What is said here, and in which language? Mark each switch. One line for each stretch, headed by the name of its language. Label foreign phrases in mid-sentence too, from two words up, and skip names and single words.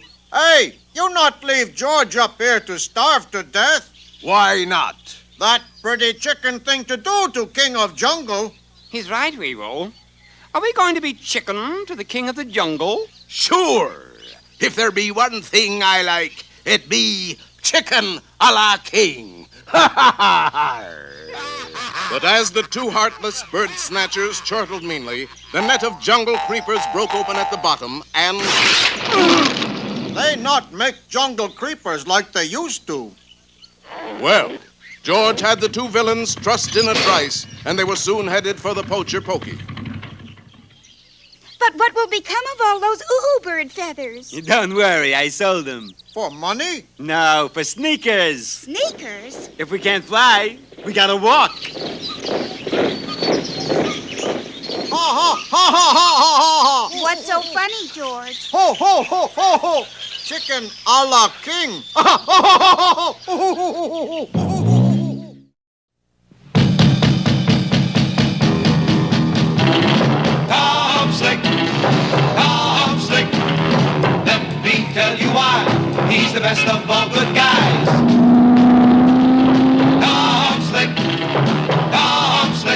English: Hey, you not leave George up here to starve to death. Why not? That pretty chicken thing to do to King of Jungle. He's right, Weevil. Are we going to be chicken to the king of the jungle? Sure. If there be one thing I like, it be chicken a la king. Ha ha ha! But as the two heartless bird snatchers chortled meanly, the net of jungle creepers broke open at the bottom and... They not make jungle creepers like they used to. Well, George had the two villains trussed in a trice, and they were soon headed for the poacher Pokey. But what will become of all those bird feathers? Don't worry, I sold them. For money? No, for sneakers. Sneakers? If we can't fly, we gotta walk. Ha ha ha ha ha ha ha! What's so funny, George? Ho ho ho ho ho! Chicken a la king! Ha ha ha ha ha! Tom Slick, Tom Slick. Let me tell you why he's the best of all good guys. Tom Slick, Tom Slick.